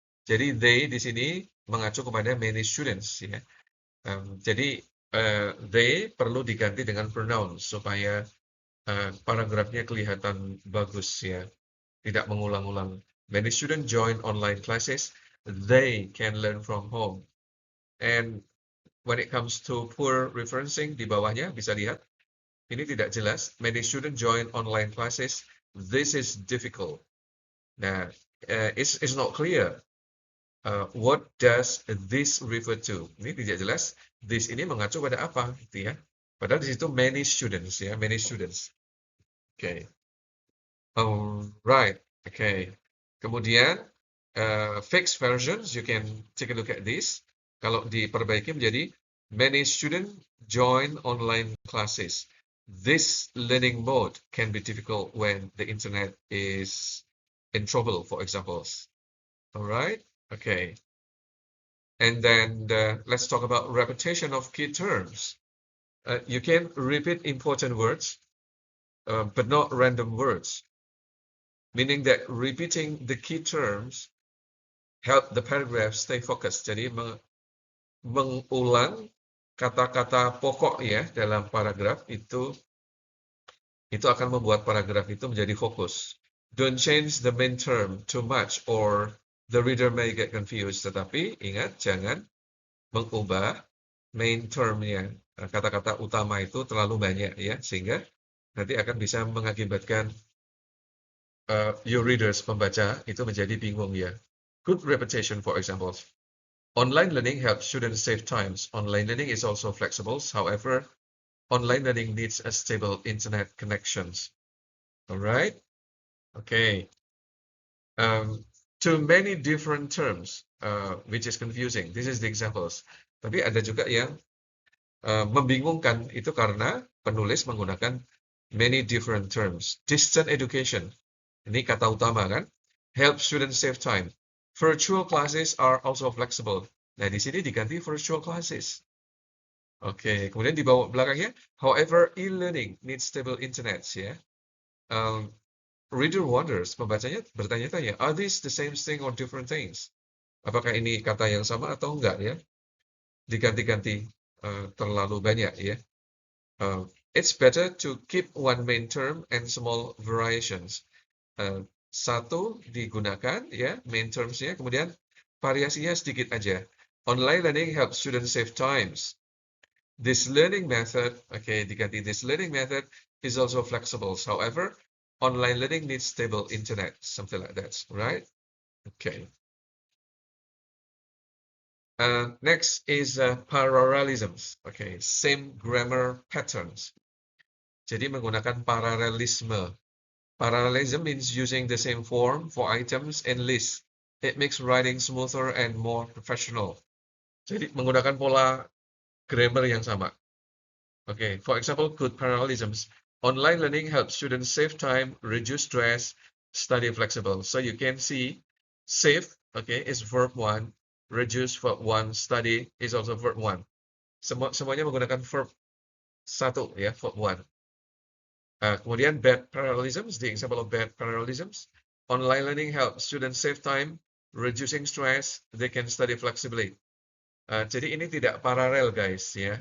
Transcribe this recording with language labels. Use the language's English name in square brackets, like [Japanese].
[Indonesian] Jadi they di sini mengacu kepada [English] many students [Indonesian] ya. Jadi they perlu diganti dengan pronoun supaya paragrafnya kelihatan bagus ya, tidak mengulang-ulang. [English] Many students join online classes. They can learn from home. And when it comes to poor referencing, [Indonesian] di bawahnya bisa lihat, ini tidak jelas. [English] Many students join online classes. This is difficult. Nah, it's not clear. What does this refer to? [Indonesian] Ini tidak jelas. This ini mengacu pada apa, gitu ya? Padahal di situ [English] many students [Indonesian] ya, many students. [English] Okay. Right. Okay. [Indonesian] Kemudian [English] fixed versions, you can take a look at this. [Indonesian] Kalau diperbaiki menjadi [English] many students join online classes. This learning mode can be difficult when the internet is in trouble, for examples. All right. Okay. And then let's talk about repetition of key terms. You can repeat important words, but not random words, meaning that repeating the key terms help the paragraph stay focused. [Indonesian] Jadi mengulang kata-kata pokok ya dalam paragraf itu akan membuat paragraf itu menjadi fokus. [English] Don't change the main term too much or the reader may get confused. [Indonesian] Tetapi ingat, jangan mengubah main termnya, kata-kata utama itu terlalu banyak ya, sehingga nanti akan bisa mengakibatkan [English] your readers, [Indonesian] pembaca, itu menjadi bingung ya. [English] Good repetition, for example. Online learning helps students save times. Online learning is also flexible. However, online learning needs a stable internet connections. All right? Okay. Too many different terms, which is confusing. This is the examples. [Indonesian] Tapi ada juga yang membingungkan itu karena penulis menggunakan [English] many different terms. [Indonesian] Distant education. Ini kata utama kan? [English] Help students save time. Virtual classes are also flexible. [Indonesian] Nah, di sini diganti virtual classes. Oke, kemudian di bawah belakangnya, [English] however, e-learning needs stable internet [Indonesian] ya. [English] Reader wonders, [Indonesian] pembacanya bertanya-tanya, [English] are these the same thing or different things? [Indonesian] Apakah ini kata yang sama atau enggak ya? Diganti-ganti terlalu banyak ya. [English] It's better to keep one main term and small variations. [Indonesian] Satu digunakan ya, main terms-nya, kemudian variasinya sedikit aja. [English] Online learning helps students save times. This learning method, okay, [Indonesian] diganti [English] this learning method is also flexible. However, online learning needs stable internet, something like that, right? Okay. Next is parallelisms. Okay, same grammar patterns. [Indonesian] Jadi menggunakan paralelisme. [English] Parallelism means using the same form for items and lists. It makes writing smoother and more professional. [Indonesian] Jadi menggunakan pola grammar yang sama. [English] Okay, for example, good parallelisms. Online learning helps students save time, reduce stress, study flexible. So you can see save, okay, is verb one, reduce verb one, study is also verb one. [Indonesian] Semuanya menggunakan verb satu ya, verb one. Kemudian [English] bad parallelisms, the example of bad parallelisms. Online learning helps students save time, reducing stress, they can study flexibly. [Indonesian] Jadi ini tidak paralel guys ya.